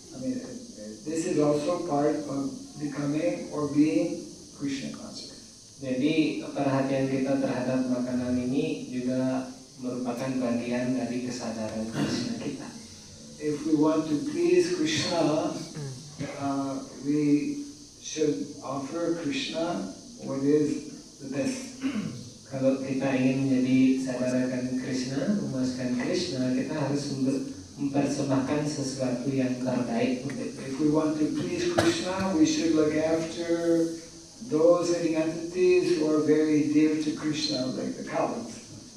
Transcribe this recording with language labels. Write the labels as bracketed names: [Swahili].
[English] I mean, this is also part of becoming or being Krishna conscious. [Indonesian] Jadi perhatian kita terhadap makanan ini juga merupakan bagian dari kesadaran Krishna kita. [English] If we want to please Krishna, we should offer Krishna what is the best. [Indonesian] Kalau kita ingin menjadi sadaran Krishna, memuaskan Krishna, kita harus mempersembahkan sesuatu yang terbaik untuk kita. [English] If we want to please Krishna, we should look after those living entities who are very dear to Krishna, like the cows.